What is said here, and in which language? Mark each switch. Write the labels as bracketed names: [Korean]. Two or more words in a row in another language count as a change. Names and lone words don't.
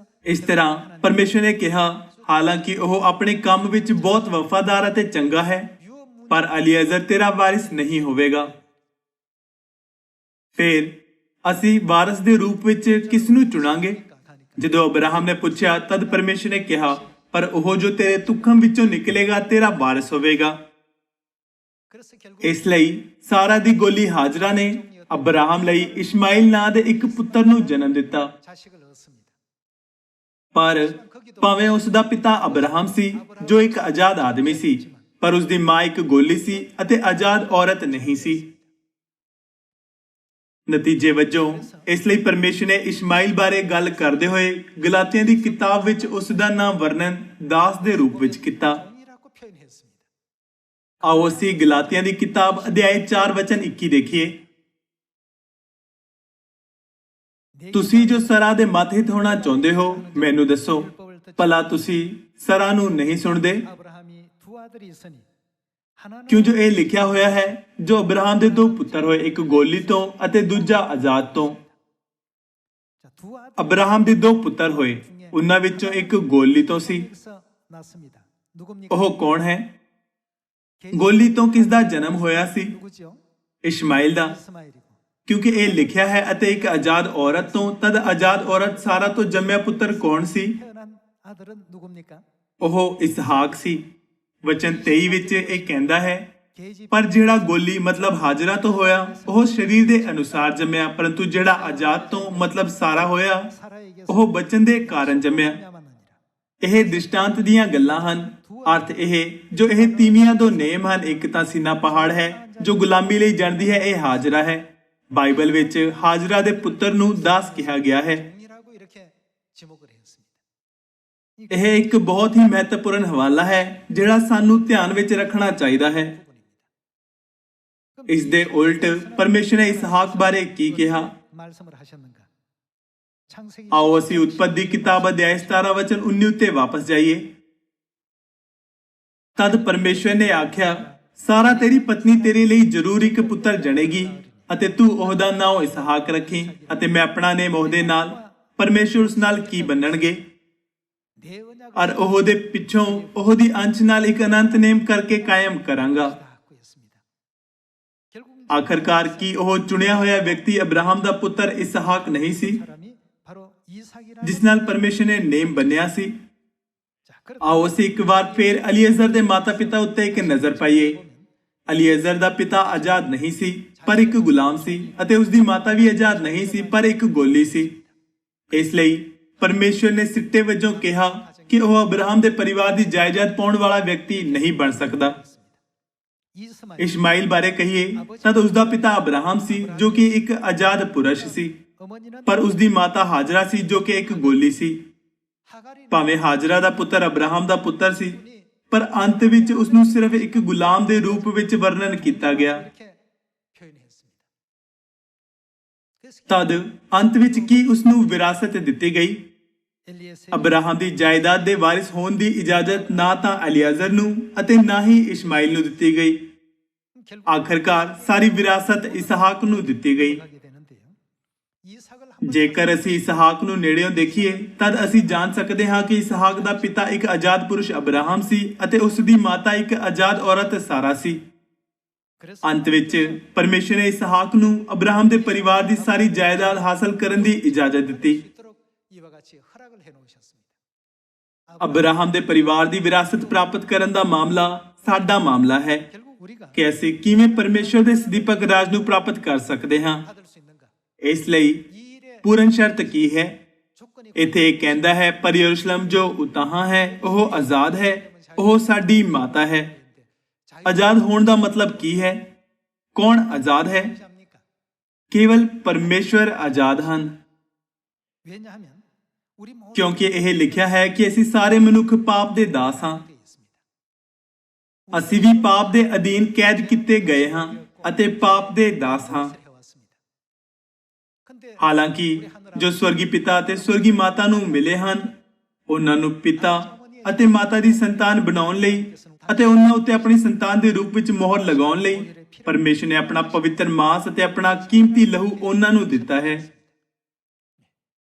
[Punjabi] ਇਸ ਤਰ੍ਹਾਂ ਪਰਮੇਸ਼ਰ ਨੇ ਕਿਹਾ, ਹਾਲਾਂਕਿ ਉਹ ਆਪਣੇ ਕੰਮ ਵਿੱਚ ਬਹੁਤ ਵਫਾਦਾਰ ਅਤੇ ਚੰਗਾ ਹੈ, ਪਰ ਅਲੀਐਜ਼ਰ ਤੇਰਾ ਵਾਰਿਸ ਨਹੀਂ ਹੋਵੇਗਾ। ਫਿਰ ਅਸੀਂ ਵਾਰਿਸ ਦੇ ਰੂਪ ਵਿੱਚ ਕਿਸ ਨੂੰ ਚੁਣਾਂਗੇ? ਜਦੋਂ ਅਬਰਾਹਮ ਨੇ ਪੁੱਛਿਆ, ਤਦ ਪਰਮੇਸ਼ਰ ਨੇ ਕਿਹਾ, ਪਰ ਉਹ ਜੋ ਤੇਰੇ ਤੁਖਮ ਵਿੱਚੋਂ ਨਿਕਲੇਗਾ ਤੇਰਾ ਵਾਰਿਸ ਹੋਵੇਗਾ। [Korean] 그래서 결국 [Punjabi] ਇਸ ਲਈ ਸਾਰਾ ਦੀ ਗੋਲੀ ਹਾਜਰਾ ਨੇ ਅਬਰਾਹਮ ਲਈ ਇਸ਼ਮਾਈਲ ਨਾਂ ਦੇ ਇੱਕ ਪੁੱਤਰ ਨੂੰ ਜਨਮ ਦਿੱਤਾ। [Korean] 자식을 얻습니다. [Punjabi] ਪਰ ਭਾਵੇਂ ਉਸ ਦਾ ਪਿਤਾ ਅਬਰਾਹਮ ਸੀ ਜੋ ਇੱਕ ਆਜ਼ਾਦ ਆਦਮੀ ਸੀ, ਪਰ ਉਸ ਦੀ ਮਾਂ ਇੱਕ ਗੋਲੀ ਸੀ ਅਤੇ ਆਜ਼ਾਦ ਔਰਤ ਨਹੀਂ ਸੀ। ਨਤੀਜੇ ਵਜੋਂ ਇਸ ਲਈ ਪਰਮੇਸ਼ਰ ਨੇ ਇਸ਼ਮਾਈਲ ਬਾਰੇ ਗੱਲ ਕਰਦੇ ਹੋਏ ਗਲਾਤੀਆਂ ਦੀ ਕਿਤਾਬ ਵਿੱਚ ਉਸ ਦਾ ਨਾਮ ਵਰਣਨ ਦਾਸ ਦੇ ਰੂਪ ਵਿੱਚ ਕੀਤਾ। [Korean] 이라고 표현했습니다. [Punjabi] ਆਓ ਅਸੀਂ ਗਲਾਤੀਆਂ ਦੀ ਕਿਤਾਬ ਅਧਿਆਇ 4 ਵਚਨ 21 ਦੇਖੀਏ। ਤੁਸੀਂ ਜੋ ਸਰਾਂ ਦੇ ਮੱਧਿਤ ਹੋਣਾ ਚਾਹੁੰਦੇ ਹੋ, ਮੈਨੂੰ ਦੱਸੋ, ਭਲਾ ਤੁਸੀਂ ਸਰਾਂ ਨੂੰ ਨਹੀਂ ਸੁਣਦੇ? [Korean] 아브라함이 두 아들이 있으니 하나는 [Punjabi] ਕਿਉਂ ਜੋ ਇਹ ਲਿਖਿਆ ਹੋਇਆ ਹੈ, ਜੋ ਅਬਰਾਹਮ ਦੇ 2 ਪੁੱਤਰ ਹੋਏ, ਇੱਕ ਗੋਲੀ ਤੋਂ ਅਤੇ ਦੂਜਾ ਆਜ਼ਾਦ ਤੋਂ। [Korean] 자, 두 아들 [Punjabi] ਅਬਰਾਹਮ ਦੇ 2 ਪੁੱਤਰ ਹੋਏ, ਉਹਨਾਂ ਵਿੱਚੋਂ ਇੱਕ ਗੋਲੀ ਤੋਂ ਸੀ। [Korean] 에서 났습니다. 누굽니까? [Punjabi] ਉਹ ਕੌਣ ਹੈ? ਗੋਲੀ ਤੋਂ ਕਿਸ ਦਾ ਜਨਮ ਹੋਇਆ ਸੀ? [Korean] 누구죠? [Punjabi] ਇਸ਼ਮਾਈਲ ਦਾ। [Korean] 이스마엘이고. [Punjabi] ਕਿਉਂਕਿ ਇਹ ਲਿਖਿਆ ਹੈ, ਅਤੇ ਇੱਕ ਆਜ਼ਾਦ ਔਰਤ ਤੋਂ, ਤਦ ਆਜ਼ਾਦ ਔਰਤ ਸਾਰਾ ਤੋਂ ਜੰਮਿਆ ਪੁੱਤਰ ਕੌਣ ਸੀ? [Korean] 태어난 아들은 누굽니까? [Punjabi] ਉਹ ਇਸਹਾਕ ਸੀ। ਵਚਨ 23 ਵਿੱਚ ਇਹ ਕਹਿੰਦਾ ਹੈ, [Korean] 계집 [Punjabi] ਪਰ ਜਿਹੜਾ ਗੋਲੀ ਮਤਲਬ ਹਾਜਰਾ ਤੋਂ ਹੋਇਆ, ਉਹ ਸਰੀਰ ਦੇ ਅਨੁਸਾਰ ਜੰਮਿਆ, ਪਰੰਤੂ ਜਿਹੜਾ ਆਜ਼ਾਦ ਤੋਂ ਮਤਲਬ ਸਾਰਾ ਹੋਇਆ, [Korean] 사라에게서 [Punjabi] ਉਹ ਬਚਨ ਦੇ ਕਾਰਨ ਜੰਮਿਆ। [Korean] 야만하니라. [Punjabi] ਇਹ ਦ੍ਰਿਸ਼ਟਾਂਤ ਦੀਆਂ ਗੱਲਾਂ ਹਨ। ਅਰਥ ਇਹ, ਜੋ ਇਹ ਤੀਵੀਆਂ ਦੋ ਨੇਮ ਹਨ, ਇੱਕ ਤਾਂ ਸੀਨਾ ਪਹਾੜ ਹੈ ਜੋ ਗੁਲਾਮੀ ਲਈ ਜਾਂਦੀ ਹੈ, ਇਹ ਹਾਜਰਾ ਹੈ। ਬਾਈਬਲ ਵਿੱਚ ਹਾਜਰਾ ਦੇ ਪੁੱਤਰ ਨੂੰ ਦਾਸ ਕਿਹਾ ਗਿਆ ਹੈ। [Korean] 동이라고 이렇게 지목을 했습니다. [Punjabi] ਇਹ ਇੱਕ ਬਹੁਤ ਹੀ ਮਹੱਤਵਪੂਰਨ ਹਵਾਲਾ ਹੈ ਜਿਹੜਾ ਸਾਨੂੰ ਧਿਆਨ ਵਿੱਚ ਰੱਖਣਾ ਚਾਹੀਦਾ ਹੈ। ਇਸ ਦੇ ਉਲਟ ਪਰਮੇਸ਼ਰ ਨੇ ਇਸਹਾਕ ਬਾਰੇ ਕੀ ਕਿਹਾ? [Korean] 말씀을 하셨는가? 창세기 [Punjabi] ਆਓ ਅਸੀਂ ਉਤਪਤ ਦੀ ਕਿਤਾਬ ਅਧਿਆਇ 17 ਵਚਨ 19 ਉੱਤੇ ਵਾਪਸ ਜਾਈਏ। ਤਦ ਪਰਮੇਸ਼ਰ ਨੇ ਆਖਿਆ, ਸਾਰਾ ਤੇਰੀ ਪਤਨੀ ਤੇਰੇ ਲਈ ਜ਼ਰੂਰ ਇੱਕ ਪੁੱਤਰ ਜਣੇਗੀ, ਅਤੇ ਤੂੰ ਉਹਦਾ ਨਾਮ ਇਸਹਾਕ ਰੱਖੀ, ਅਤੇ ਮੈਂ ਆਪਣਾ ਨੇਮ ਉਹਦੇ ਨਾਲ, ਪਰਮੇਸ਼ਰ ਉਸ ਨਾਲ ਕੀ ਬੰਨਣਗੇ, [Korean] 내 언약을 [Punjabi] ਔਰ ਉਹਦੇ ਪਿੱਛੋਂ ਉਹਦੀ ਅੰਸ਼ ਨਾਲ ਇੱਕ ਅਨੰਤ ਨੇਮ ਕਰਕੇ ਕਾਇਮ ਕਰਾਂਗਾ। [Korean] 갖고 있습니다. 결국 [Punjabi] ਆਖਰਕਾਰ ਕੀ ਉਹ ਚੁਣਿਆ ਹੋਇਆ ਵਿਅਕਤੀ ਅਬਰਾਹਮ ਦਾ ਪੁੱਤਰ ਇਸਹਾਕ ਨਹੀਂ ਸੀ, [Korean] 사람이 바로 이삭이라는 [Punjabi] ਜਿਸ ਨਾਲ ਪਰਮੇਸ਼ਰ ਨੇ ਨੇਮ ਬੰਨਿਆ ਸੀ? [Korean] 자, 그렇게 [Punjabi] ਆਓ ਅਸੀਂ ਇੱਕ ਵਾਰ ਫੇਰ ਅਲੀਐਜ਼ਰ ਦੇ ਮਾਤਾ-ਪਿਤਾ ਉੱਤੇ ਇੱਕ ਨਜ਼ਰ ਪਾਈਏ। ਅਲੀਐਜ਼ਰ ਦਾ ਪਿਤਾ ਆਜ਼ਾਦ ਨਹੀਂ ਸੀ, ਪਰ ਇੱਕ ਗੁਲਾਮ ਸੀ, ਅਤੇ ਉਸ ਦੀ ਮਾਤਾ ਵੀ ਆਜ਼ਾਦ ਨਹੀਂ ਸੀ, ਪਰ ਇੱਕ ਗੋਲੀ ਸੀ। ਇਸ ਲਈ ਪਰਮੇਸ਼ਰ ਨੇ ਸਿੱਟੇ ਵਜੋਂ ਕਿਹਾ ਕਿ ਉਹ ਅਬਰਾਹਮ ਦੇ ਪਰਿਵਾਰ ਦੀ ਜਾਇਦਾਦ ਪਾਉਣ ਵਾਲਾ ਵਿਅਕਤੀ ਨਹੀਂ ਬਣ ਸਕਦਾ। [Korean] 이스마엘 [Punjabi] ਇਸ਼ਮਾਈਲ ਬਾਰੇ ਕਹੀਏ ਤਦ ਉਸ ਦਾ ਪਿਤਾ ਅਬਰਾਹਮ ਸੀ, ਜੋ ਕਿ ਇੱਕ ਆਜ਼ਾਦ ਪੁਰਸ਼ ਸੀ, [Korean] 어머니는 [Punjabi] ਪਰ ਉਸ ਦੀ ਮਾਤਾ ਹਾਜਰਾ ਸੀ, ਜੋ ਕਿ ਇੱਕ ਗੋਲੀ ਸੀ। [Korean] 하갈이 [Punjabi] ਭਾਵੇਂ ਹਾਜਰਾ ਦਾ ਪੁੱਤਰ ਅਬਰਾਹਮ ਦਾ ਪੁੱਤਰ ਸੀ, ਪਰ ਅੰਤ ਵਿੱਚ ਉਸ ਨੂੰ ਸਿਰਫ ਇੱਕ ਗੁਲਾਮ ਦੇ ਰੂਪ ਵਿੱਚ ਵਰਣਨ ਕੀਤਾ ਗਿਆ। [Korean] 이렇게 표현했습니다. 그래서 [Punjabi] ਤਦ ਅੰਤ ਵਿੱਚ ਕੀ ਉਸ ਨੂੰ ਵਿਰਾਸਤ ਦਿੱਤੀ ਗਈ? [Korean] 엘리에셀 [Punjabi] ਅਬਰਾਹਮ ਦੀ ਜਾਇਦਾਦ ਦੇ ਵਾਰਿਸ ਹੋਣ ਦੀ ਇਜਾਜ਼ਤ ਨਾ ਤਾਂ ਅਲੀਐਜ਼ਰ ਨੂੰ ਅਤੇ ਨਾ ਹੀ ਇਸ਼ਮਾਈਲ ਨੂੰ ਦਿੱਤੀ ਗਈ। [Korean] 결국 [Punjabi] ਆਖਰਕਾਰ ਸਾਰੀ ਵਿਰਾਸਤ ਇਸਹਾਕ ਨੂੰ ਦਿੱਤੀ ਗਈ। [Korean] 하게 되는데요. 이삭을 한번 [Punjabi] ਜੇਕਰ ਅਸੀਂ ਇਸਹਾਕ ਨੂੰ ਨੇੜਿਓਂ ਦੇਖੀਏ ਤਦ ਅਸੀਂ ਜਾਣ ਸਕਦੇ ਹਾਂ ਕਿ ਇਸਹਾਕ ਦਾ ਪਿਤਾ ਇੱਕ ਆਜ਼ਾਦ ਪੁਰਸ਼ ਅਬਰਾਹਮ ਸੀ ਅਤੇ ਉਸ ਦੀ ਮਾਤਾ ਇੱਕ ਆਜ਼ਾਦ ਔਰਤ ਸਾਰਾ ਸੀ। [Korean] 그래서 [Punjabi] ਅੰਤ ਵਿੱਚ ਪਰਮੇਸ਼ਰ ਨੇ ਇਸਹਾਕ ਨੂੰ ਅਬਰਾਹਮ ਦੇ ਪਰਿਵਾਰ ਦੀ ਸਾਰੀ ਜਾਇਦਾਦ ਹਾਸਲ ਕਰਨ ਦੀ ਇਜਾਜ਼ਤ ਦਿੱਤੀ। [Korean] 있도록 이와 같이 허락을 해 놓으셨습니다. [Punjabi] ਅਬਰਾਹਮ ਦੇ ਪਰਿਵਾਰ ਦੀ ਵਿਰਾਸਤ ਪ੍ਰਾਪਤ ਕਰਨ ਦਾ ਮਾਮਲਾ ਸਾਡਾ ਮਾਮਲਾ ਹੈ [Korean] 결국 우리가 [Punjabi] ਕਿ ਅਸੀਂ ਕਿਵੇਂ ਪਰਮੇਸ਼ਰ ਦੇ ਸਦੀਪਕ ਰਾਜ ਨੂੰ ਪ੍ਰਾਪਤ ਕਰ ਸਕਦੇ ਹਾਂ। [Korean] 받을 수 있는가? [Punjabi] ਇਸ ਲਈ [Korean] 이 일의 [Punjabi] ਪੂਰਨ ਸ਼ਰਤ ਕੀ ਹੈ? [Korean] 조건이 [Punjabi] ਇੱਥੇ ਇਹ ਕਹਿੰਦਾ ਹੈ, ਪਰ ਯਰੂਸ਼ਲਮ ਜੋ ਉਤਾਹਾਂ ਹੈ ਉਹ ਆਜ਼ਾਦ ਹੈ, ਉਹ ਸਾਡੀ ਮਾਤਾ ਹੈ। ਆਜ਼ਾਦ ਹੋਣ ਦਾ ਮਤਲਬ ਕੀ ਹੈ? ਕੌਣ ਆਜ਼ਾਦ ਹੈ? [Korean] 합니까? [Punjabi] ਕੇਵਲ ਪਰਮੇਸ਼ਵਰ ਆਜ਼ਾਦ ਹਨ, [Korean] 왜냐하면 우리 모두 [Punjabi] ਕਿਉਂਕਿ ਇਹ ਲਿਖਿਆ ਹੈ ਕਿ ਅਸੀਂ ਸਾਰੇ ਮਨੁੱਖ ਪਾਪ ਦੇ ਦਾਸ ਹਾਂ। [Korean] 되어 있습니다. [Punjabi] ਅਸੀਂ ਵੀ ਪਾਪ ਦੇ ਅਧੀਨ ਕੈਦ ਕੀਤੇ ਗਏ ਹਾਂ ਅਤੇ ਪਾਪ ਦੇ ਦਾਸ ਹਾਂ। [Korean] 해왔습니다. 근데 [Punjabi] ਹਾਲਾਂਕਿ ਜੋ ਸਵਰਗੀ ਪਿਤਾ ਅਤੇ ਸਵਰਗੀ ਮਾਤਾ ਨੂੰ ਮਿਲੇ ਹਨ, ਉਹਨਾਂ ਨੂੰ ਪਿਤਾ ਅਤੇ ਮਾਤਾ ਦੀ ਸੰਤਾਨ ਬਣਾਉਣ ਲਈ ਅਤੇ ਉਹਨਾਂ ਉੱਤੇ ਆਪਣੀ ਸੰਤਾਨ ਦੇ ਰੂਪ ਵਿੱਚ ਮੋਹਰ ਲਗਾਉਣ ਲਈ ਪਰਮੇਸ਼ਰ ਨੇ ਆਪਣਾ ਪਵਿੱਤਰ ਮਾਸ ਅਤੇ ਆਪਣਾ ਕੀਮਤੀ ਲਹੂ ਉਹਨਾਂ ਨੂੰ ਦਿੱਤਾ ਹੈ।